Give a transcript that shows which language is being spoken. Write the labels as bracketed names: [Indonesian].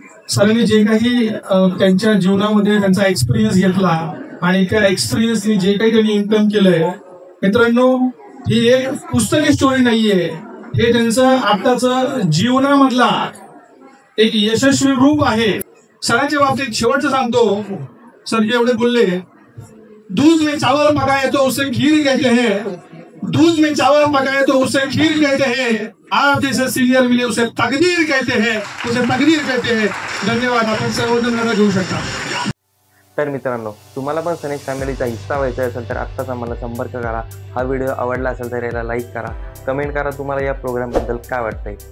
[Marathi] सरांनी जे काही त्यांच्या जीवनामध्ये त्यांचा एक्सपिरियन्स घेतला आणि त्या एक्सपिरियन्सनी जे काही त्यांनी इन्कम केलंय मित्रांनो, ही एक पुस्तकी स्टोरी नाहीये. हे त्यांचं आताचं जीवनामधला एक यशस्वी रूप आहे. सरांच्या बाबतीत शेवटचं सांगतो. सर जे एवढे बोलले, [Hindi] दूध में चावल पकाए तो उसे खीर कहते हैं, दूध में चावल पकाए तो उसे खीर कहते हैं, आप जैसे सीनियर मिले उसे तकदीर कहते हैं, उसे तकदीर कहते हैं. [Marathi] धन्यवाद. आपण सर्वजण घेऊ शकता. तर मित्रांनो, तुम्हाला पण सनेज फॅमिलीचा हिस्सा व्हायचा असेल तर आत्ताच आम्हाला संपर्क करा. हा व्हिडिओ आवडला असेल तर याला लाईक करा, कमेंट करा तुम्हाला या प्रोग्रामबद्दल काय वाटतंय.